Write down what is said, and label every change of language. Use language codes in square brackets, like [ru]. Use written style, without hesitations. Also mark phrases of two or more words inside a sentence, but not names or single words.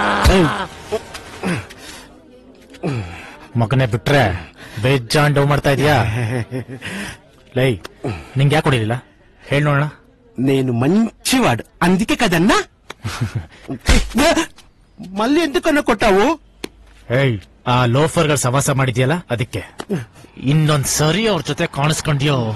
[kn] ಮಗನೇ ಬಿಟ್ರೆ ಬೇಜಾನ್ ಡೌ ಮಾಡ್ತಾ ಇದೀಯಾ? ಲೈ ನಿಂಗೆ ಯಾಕೆ ಕೊಡಿಲಿಲ್ಲ ಹೇಳಿ ನೋಡೋಣ. [te] నేను మంచివాడు అందుకే కదన్నా మళ్ళీ ఎందుకన్నా కొట్టావు? [kn] ಏಯ್ ಆ ಲೋಫರ್ಗಳ ಸವಾಸ ಮಾಡಿದ್ಯಲ್ಲ ಅದಕ್ಕೆ. ಇನ್ನೊಂದ್ ಸರಿ ಅವ್ರ ಜೊತೆ ಕಾಣಿಸ್ಕೊಂಡ್ಯೋ